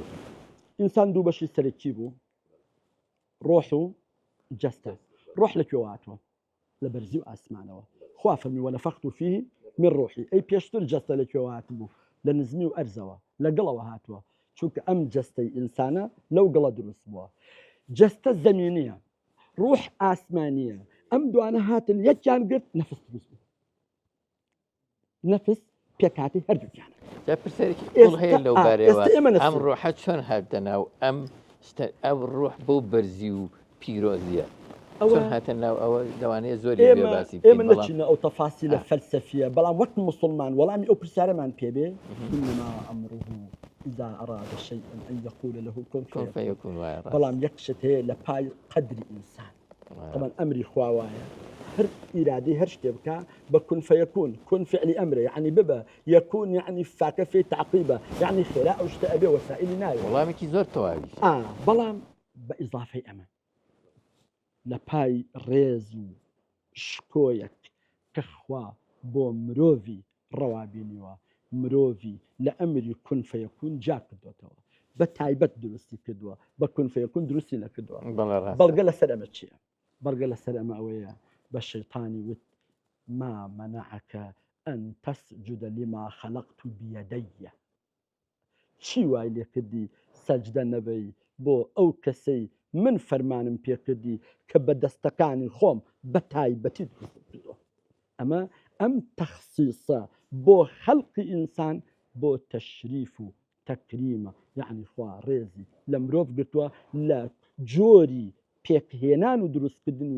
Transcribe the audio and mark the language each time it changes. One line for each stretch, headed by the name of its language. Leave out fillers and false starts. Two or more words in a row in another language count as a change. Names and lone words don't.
Central Kurdish: ئینسان دوو بەشی سەرەکی بوو ڕۆح و جەستە ڕۆح لەکوێوە هاتووە لە بەرزی و ئاسمانەوە خوا فەرمی
Arabic: وەنەفەخت فیه من ڕۆحی
Central Kurdish: ئەی پێشتر جەستە لەکوێوە هاتبوو لە نزمی و ئەرزەوە لە گەڵەوە هاتووە چونکە ئەم جەستەی ئینسانە لەو گەڵە دروست بووە جەستە زەمینیە ڕوح ئاسمانیە ئەم دوانە هاتن یەکیان گرت نەفس دروست بوو نەفس پێکاتی هەردووکیانە جا پرسیارێکی ئێستا- قوڵ هەیە لەو ئێستا بارەوە ئێمە نەفسین. ئەم ڕۆحە چۆن هاتە ناو ئەو ڕۆح بۆ بەرزی و پیرۆزیە چۆن هاتە ناو ئەوە لەوانەیە زۆری بێ باسی ئێمە بکەین، بەڵام نەچینە ئەو تەفاسی لە فەلسەفیە بەڵام وەک مسلمان وەڵامی ئەو پرسیارەمان پێبێ
Arabic: إنما أمره إذا أراد شيئا أن يقول له كن کۆن فيكون
Central Kurdish: فەیەکون وایە ڕاست. بەڵام یەک شت هەیە لە پای قەدری ئینسان طبعا ئەمری خوا وایە هەر ئیرادی هەر شتێ بکە بە
Arabic: کون فەیەکون
Central Kurdish: کون فعلی ئەمرە یعنی ببە یەکون یعنی
Arabic: فاکە فێ تعقیبە
Central Kurdish: یعنی خێرا ئەو شتە ئەبێ وەسائلی ناوێ وەڵامێکی زۆر تەواوی بەڵام بە ئیضافەی ئەمە لە پای ڕێز و شکۆیەک کە خوا بۆ مرۆڤی ڕەوابینیوە مرۆڤی لە ئەمری
Arabic: کون فەیەکون
Central Kurdish: جا کردوێتەوە بە تایبەت دروستی کردووە بە
Arabic: کون فەیەکون
Central Kurdish: دروستی نەکردووە بەڵێ ڕاست. بەڵگە لەسەر ئەمە چییە بەڵگە لەسەر ئەمە ئەوەیە بە شەیطانی وت
Arabic: ما منعك أن تسجد لما خلقت بيدي
Central Kurdish: چی وای لێ کردی سەجدە نەبەی بۆ ئەو کەسەی من فەرمانم پێ کردی کە بە دەستەکانی خۆم بە تایبەتی دروست کردووە ئەمە ئەم تەخسیسە بۆ خەڵقی ئینسان بۆ تەشریف و تەکریمە یعنی خوا ڕێزی لە مرۆڤ گرتووە لە جۆری پێکهێنان و دروستکردنی